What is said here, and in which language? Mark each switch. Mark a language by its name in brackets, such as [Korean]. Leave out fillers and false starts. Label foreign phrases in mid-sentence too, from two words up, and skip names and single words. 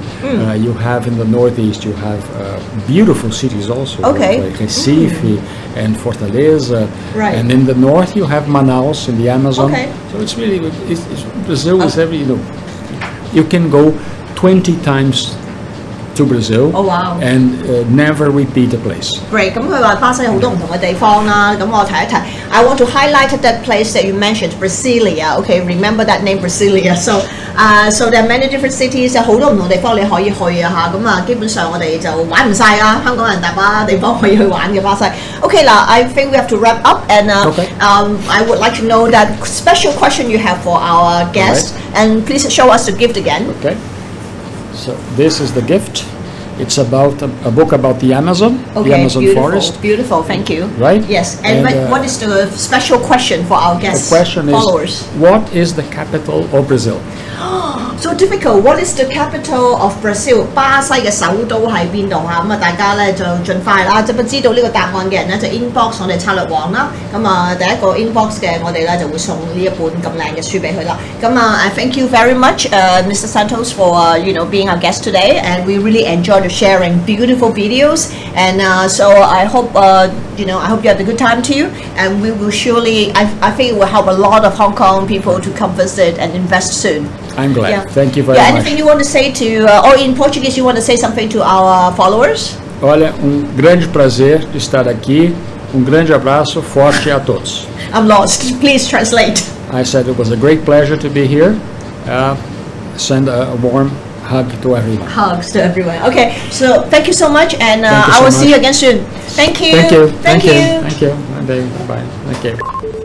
[English] You have in the northeast, you have beautiful cities also, like Recife and Fortaleza. Right. And in the north, you have Manaus in the Amazon. Okay. So it's really, Brazil is every, you can go 20 times to Brazil. Oh wow! And never repeat a place. Great. [Cantonese] 咁佢話巴西好多唔同嘅地方啦。咁我提一提 [English] I want to highlight that place that you mentioned, Brasilia. Okay, remember that name, Brasilia. So, so there are many different cities. [Cantonese] 有好多唔同地方你可以去啊嚇。咁啊，基本上我哋就玩唔晒啦。香港人大把地方可以去玩嘅巴西。 [English] Okay 嗱 I think we have to wrap up and I would like to know that special question you have for our guest and please show us the gift again. Okay. So this is the gift. It's about a book about the Amazon, the Amazon forest. Beautiful, thank you. Right? Yes. And what is the special question for our guests? The question followers. Is, what is the capital of Brazil? So difficult. What is the capital of Brazil? [Cantonese] 巴西嘅首都喺邊度嚇？咁啊，大家咧就盡快啦。即係不知道呢個答案嘅人咧，就 inbox 我哋策略王啦。咁啊，第一個 inbox 嘅我哋咧就會送呢一本咁靚嘅書俾佢啦。咁啊 [English] I thank you very much, Mr. Santos, for being our guest today, and we really enjoyed sharing beautiful videos. And so I hope I hope you had a good time too. And we will surely, I think it will help a lot of Hong Kong people to come visit and invest soon. I'm glad. Yeah. Thank you very much. Anything you want to say to, or in Portuguese, you want to say something to our followers? [Portuguese] Olha, grande prazer de estar aqui. Grande abraço forte a todos. [English] I'm lost. Please translate. I said it was a great pleasure to be here. Send a warm hug to everyone. Hugs to everyone. Okay, so thank you so much, and I will see you again soon. Thank you. Thank you. Thank you. Thank you. Bye. Thank you.